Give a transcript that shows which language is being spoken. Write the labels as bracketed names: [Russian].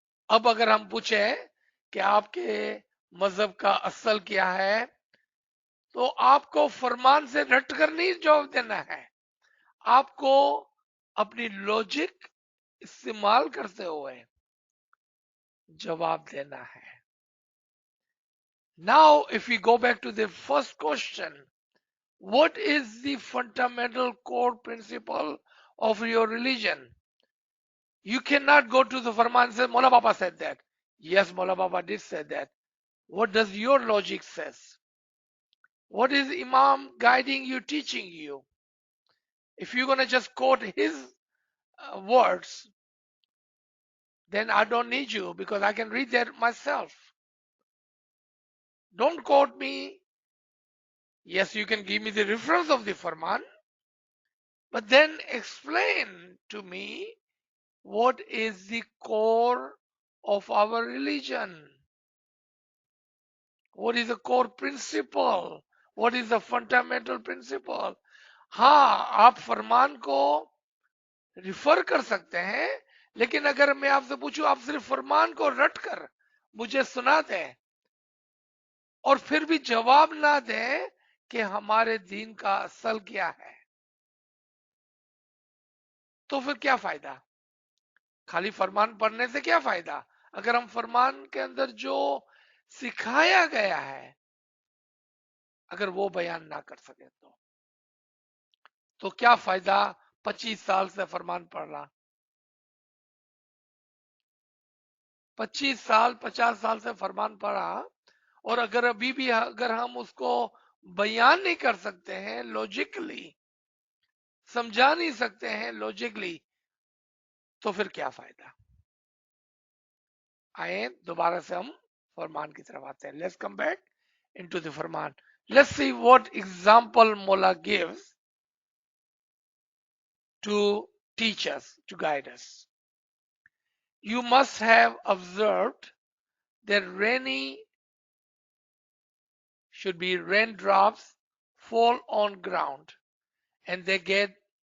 [Hindi] अब अगर हम पूछें कि आपके मजहब का असल क्या है, तो आपको फरमान से रटकर नहीं जवाब देना है, आपको अपनी लॉजिक इस्तेमाल करते हुए जवाब देना है। [English] Now, if we go back to the first question, what is the fundamental core principle of your religion? You cannot go to the Farman and say, Mola Baba said that. Yes, Mola Baba did say that. What does your logic says? What is Imam guiding you, teaching you? If you're going to just quote his words, then I don't need you because I can read that myself. Don't quote me. Yes, you can give me the reference of the Farman, but then explain to me what is the core of our religion. What is the core principle? What is the fundamental principle? [Hindi] हाँ, आप फरमान को refer कर सकते हैं, लेकिन अगर मैं आपसे पूछूं, आप सिर्फ फरमान को रट कर मुझे सुना दें और फिर भी जवाब ना दें कि हमारे दीन का असल क्या है, तो फिर क्या फायदा? खाली फरमान पढ़ने से क्या फायदा? अगर हम फरमान के अंदर जो सिखाया गया है, अगर वो बयान ना कर सके, तो क्या फायदा 25 साल से फरमान पढ़ रहा? 25 साल 50 साल से फरमान पढ़ा, और अगर अभी भी अगर हम उसको बयान नहीं कर सकते हैं लॉजिकली, समझा नहीं सकते हैं लॉजिकली, तो फिर क्या फायदा? आए दोबारा से हम फरमान की तरफ आते हैं. [English] let's come back into the [Hindi] Farman. [English] Let's see what example Mola gives to teach us, to guide us. You must have observed that rainy should be raindrops fall on ground and they get